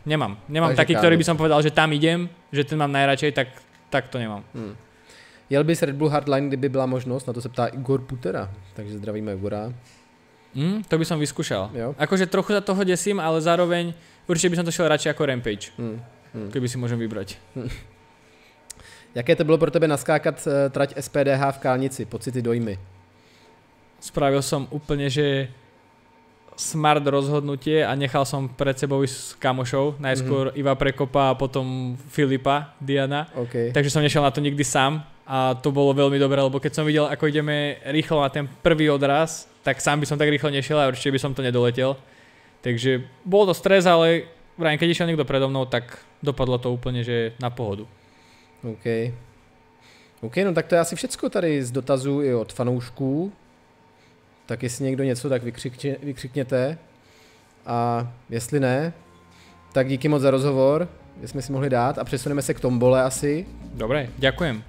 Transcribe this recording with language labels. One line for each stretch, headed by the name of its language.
Slovak: Nemám taký, ktorý by som povedal, že tam idem, že ten mám najradšej, tak to nemám.
Czech: Jel bys Red Bull Hardline, kdyby byla možnost? Na to se ptá Igor Putera, takže zdravíme Igora.
Slovak: To by som vyskúšal.
Czech: Jo.
Slovak: Akože trochu za toho desím, ale zároveň určite by som to šiel radšej ako Rampage. Keby si môžem vybrať.
Czech: Jaké to bylo pro tebe naskákat trať SPDH v Kálnici? Pocity, dojmy?
Slovak: Spravil som úplne, že smart rozhodnutie a nechal som pred sebou ísť s kamošou. Najskôr Iva Prekopa a potom Filipa Diana.
English: Okay.
Slovak: Takže som nešiel na to nikdy sám a to bolo veľmi dobré, lebo keď som videl, ako ideme rýchlo na ten prvý odraz, tak sám by som tak rýchlo nešiel a určite by som to nedoletel. Takže bol to stres, ale vrajím, keď išiel niekto predo mnou, tak dopadlo to úplne, že na pohodu.
Czech: OK, no tak to je asi všecko tady z dotazů i od fanoušků. Tak jestli někdo něco, tak vykřikněte. A jestli ne, tak díky moc za rozhovor, že jsme si mohli dát a přesuneme se k tombole asi.
Slovak: Dobre, ďakujem.